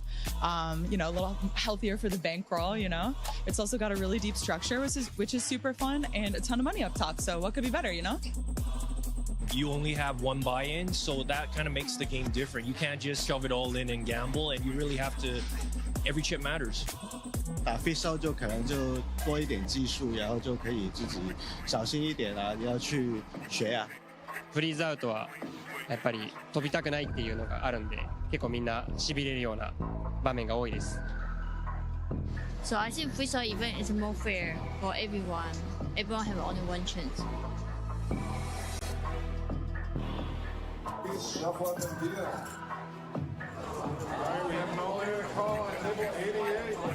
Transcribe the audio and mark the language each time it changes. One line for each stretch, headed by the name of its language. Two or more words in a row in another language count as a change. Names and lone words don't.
English: You know, a little healthier for the bankroll, you know. It's also got a really deep structure, which is super fun, and a ton of money up top. So what could be better, you know? You only have one buy-in, so that kind of makes the game different. You can't just shove it all in and gamble, and you really have to, every chip matters.
Chinese: 打 freezeout 就可能就多一点技术，然後就可以自己小心一點啊，要去學啊。
Japanese: フリーズアウトはやっぱり飛びたくないっていうのがあるんで、結構みんな痺れるような場面が多いです。
English: So I think freezeout event is more fair for everyone. Everyone have only one chance. We have an all-air call at table 88.